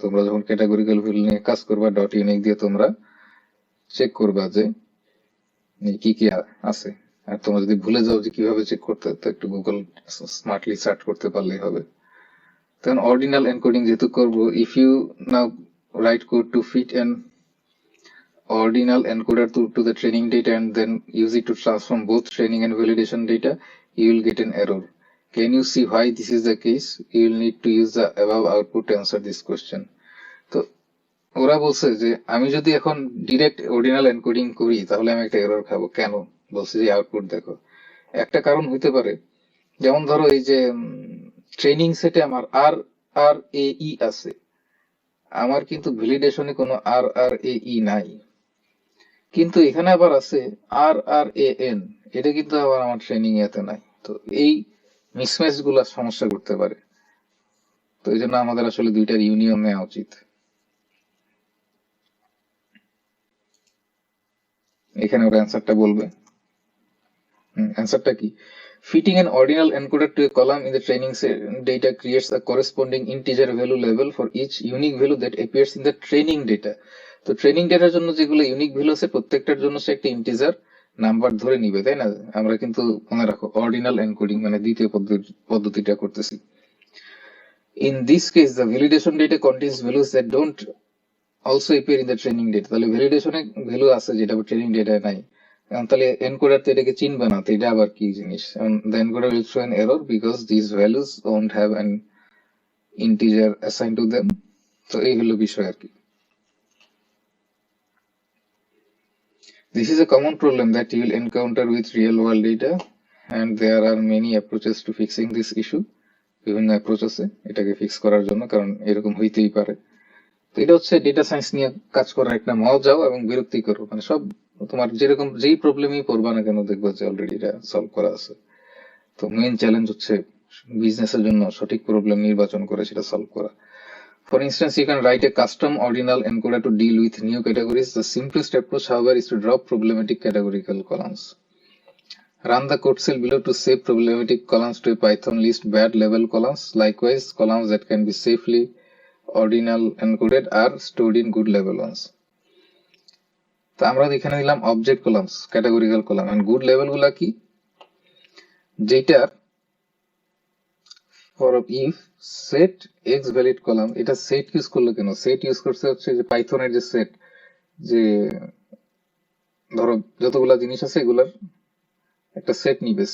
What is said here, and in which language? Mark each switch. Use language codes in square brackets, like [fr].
[bn] তোমরা যখন categorical value নিয়ে কাজ করবা, ডট ইউনিক দিয়ে তোমরা চেক করবা যে কি কি আছে। আর তোমরা যদি ভুলে যাও যে কিভাবে চেক করতে, তো একটু গুগল স্মার্টলি সার্চ করতে পারলেই হবে। তখন অর্ডিনাল এনকোডিং যেহেতু করব, [en] If you now write code to fit an ordinal encoder to the training data and then use it to transform both training and validation data, you will get an error. Can you see why this is the case? You will need to use the above output to answer this question. [bn] তো ওরা বলছে যে আমি যদি এখন direct ordinal encoding করি তাহলে আমি একটা এরর খাবো। কেন? বলছে যে আউটপুট দেখো। একটা কারণ হইতে পারে, যেমন ধরো এই যে ট্রেনিং সেটে আমার আর আর এ ই আছে, আমার কিন্তু ভ্যালিডেশনে কোনো আর আর এ ই নাই, কিন্তু এখানে আবার আছে আর আর এ এন, এটা কিন্তু আবার আমার ট্রেনিং এতে নাই। তো এই মিসম্যাচ গুলা সমস্যা করতে পারে। তো এই জন্য আমাদের আসলে দুইটার ইউনিয়ন নেওয়া উচিত। এখানে ওর অ্যান্সারটা বলবে। অ্যান্সারটা কি? [en] Fitting an ordinal encoder to a column in the training data creates a corresponding integer value label for each unique value that appears in the training data. [bn] তো ট্রেনিং ডেটার জন্য যেগুলো ইউনিক ভ্যালু আছে প্রত্যেকটার জন্য সে একটা ইন্টিজার নাম্বার ধরে নিবে, তাই না? আমরা কিন্তু মনে রাখো অর্ডিনাল এনকোডিং মানে দ্বিতীয় পদ্ধতিটা করতেছি। [en] In this case, the validation data contains values that don't also appear in the training data. [bn] তাহলে ভ্যালিডেশনে ভ্যালু আছে যেটা ট্রেনিং ডেটায় নাই। তাহলে এনকোডার তো এটাকে চিনবে না, তো এটা আবার কি জিনিস? [en] the encoder will show an error because these values won't have an integer assigned to them. [bn] তো এই হলো বিষয় আর কি। [en] This is a common problem that you will encounter with real world data and there are many approaches to fixing this issue. [bn] বিভিন্ন approach আছে এটাকে fix করার জন্য, কারণ এরকম হইতেই পারে। তো এটা হচ্ছে ডেটা সায়েন্স নিয়ে কাজ করার একটা মজাও এবং বিরক্তিকর, মানে সব তোমার যেরকম যেই প্রবলেমই পড়বা না কেন দেখবো যে অলরেডি এটা সলভ করা আছে। তো মেইন চ্যালেঞ্জ হচ্ছে বিজনেসের জন্য সঠিক প্রবলেম নির্বাচন করে সেটা সলভ করা। [en] For instance, you can write a custom ordinal encoder to deal with new categories. The simplest approach, however, is to drop problematic categorical columns. Run the code cell below to save problematic columns to a Python list bad level columns. Likewise, columns that can be safely ordinal encoded are stored in good level ones. [bn] তো আমরা এখানে দিলাম object columns, categorical column, and good level গুলা কি? যেটার for if set x valid column, এটা set use করলো কেন? সেট ইউজ করছে হচ্ছে যে পাইথনের যে সেট, যে ধরো যতগুলা জিনিস আছে এগুলার একটা সেট নিবে।